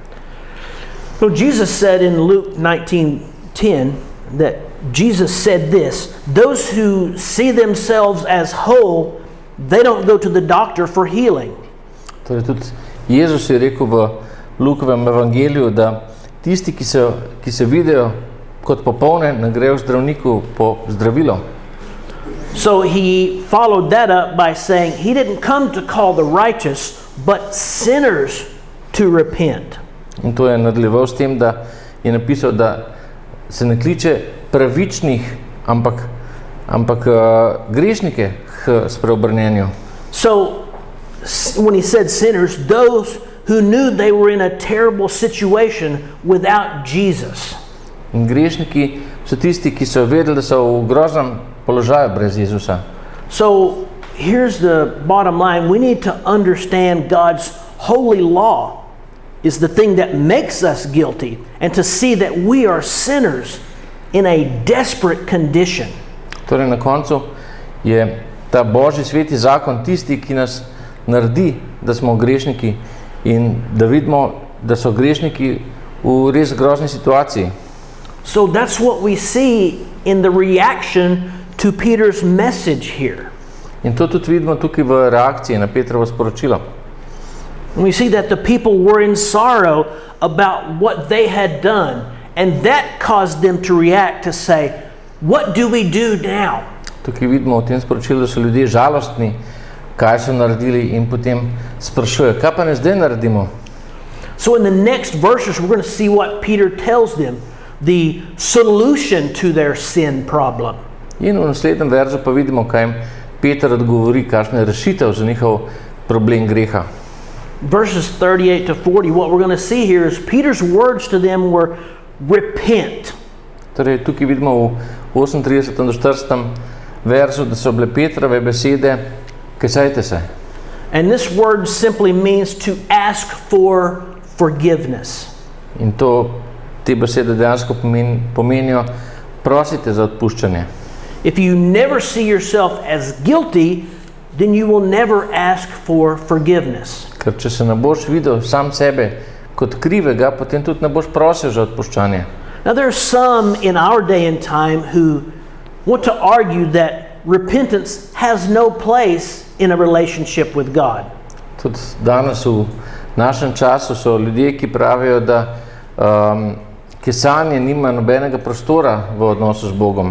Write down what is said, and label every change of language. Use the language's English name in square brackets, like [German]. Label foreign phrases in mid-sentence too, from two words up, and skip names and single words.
[English] So Jesus said in Luke 19:10 that Jesus said this, those who see themselves as whole, they don't go to the doctor for healing. [Slovenian] Torej tudi Jezus je rekel v Lukovem evangeliju, da tisti, ki se vidijo kot popolne, ne grejo zdravniku po zdravilo. [English] So he followed that up by saying he didn't come to call the righteous, but sinners to repent. [Slovenian] In to je nadaljeval s tem, da je napisal, da se ne kliče pravičnih, ampak grešnike k spreobrnenju. [English] So when he said sinners, those who knew they were in a terrible situation without Jesus. [Slovenian] In grešniki so tisti, ki so vedeli, da so v groznem položaju brez Jezusa. [English] So here's the bottom line. We need to understand God's holy law is the thing that makes us guilty, and to see that we are sinners in a desperate condition. [Slovenian] Torej na koncu je ta Božji sveti zakon tisti, ki nas naredi, da smo grešniki in da vidimo, da so grešniki v res grozni situaciji. [English] So that's what we see in the reaction to Peter's message here. [Slovenian] In to tudi vidimo tukaj v reakciji na Petrovo sporočilo. [English] And we see that the people were in sorrow about what they had done, and that caused them to react to say, what do we do now? [Slovenian] Tukaj vidimo v tem sporočilu, da so ljudje žalostni, kaj so naredili, in potem sprašujejo, kaj pa ne zdaj naredimo? [English] So in the next verses we're going to see what Peter tells them, the solution to their sin problem. [Slovenian] In v naslednjem verzu pa vidimo, kaj jim Peter odgovori, kakšna je rešitev za njihov problem greha. [English] Verses 38 to 40, what we're going to see here is Peter's words to them were repent. [Slovenian] Torej, tukaj vidimo v 38. do 40. verzu, da so bile Petrove besede, kesajte se. [English] And this word simply means to ask for forgiveness. [Slovenian] In te besede dejansko pomenijo prosite za odpuščanje. [English] If you never see yourself as guilty, then you will never ask for forgiveness. [Slovenian] Ker če se ne boš videl sam sebe kot krivega, potem tudi ne boš prosil za odpuščanje. [English] Now there are some in our day and time who want to argue that repentance has no place in a relationship with God. [Slovenian] Tudi danes v našem času so ljudje, ki pravijo, da kesanje nima nobenega prostora v odnosu z Bogom.